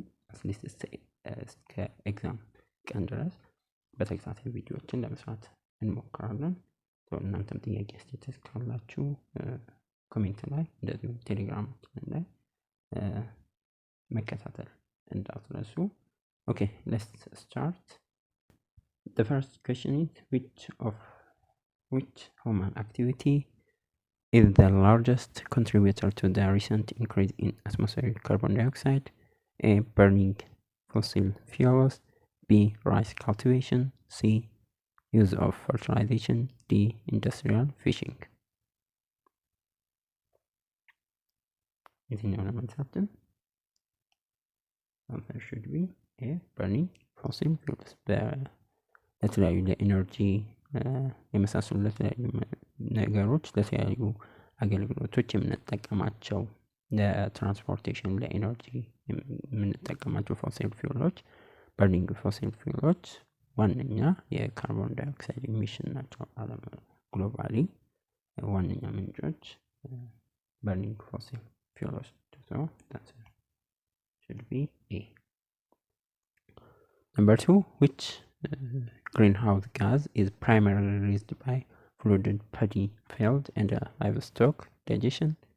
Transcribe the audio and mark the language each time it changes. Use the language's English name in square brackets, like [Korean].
[Amharic] አትሊስት እስከ ኤግዛም ቀን ድረስ በተከታታይ ቪዲዮዎችን ለመስራት እንሞክራለን። እናንተም ጥያቄ አስተያየት ካላችሁ ኮሜንት ላይ እንደዚሁ ቴሌግራማችን ላይ መከታተል እንዳትረሱ። [English] Okay, let's start. The first question is which human activity is the largest contributor to the recent increase in atmospheric carbon dioxide? A. Burning fossil fuels. B. Rice cultivation. C. Use of fertilization. D. Industrial fishing. [Amharic] የትኛው ነው መልሳችን? [English] answer should be A. Burning fossil fuels. [Amharic] ለተለያዩ ለኢነርጂ የመሳሰሉ ለተለያዩ ነገሮች ለተለያዩ አገልግሎቶች የምንጠቀማቸው ለትራንስፖርቴሽን ለኢነርጂ የምንጠቀማቸው ፎሲል ፊውሎች በርኒንግ ፎሲል ፊውሎች ዋነኛ የካርቦን ዳይኦክሳይድ ኢሚሽን ናቸው። ዓለም ግሎባሊ ዋነኛ ምንጮች በርኒንግ ፎሲል fuels. [English] So that's it. Should be A. Number 2, which greenhouse gas is primarily released by flooded paddy field and livestock digestion?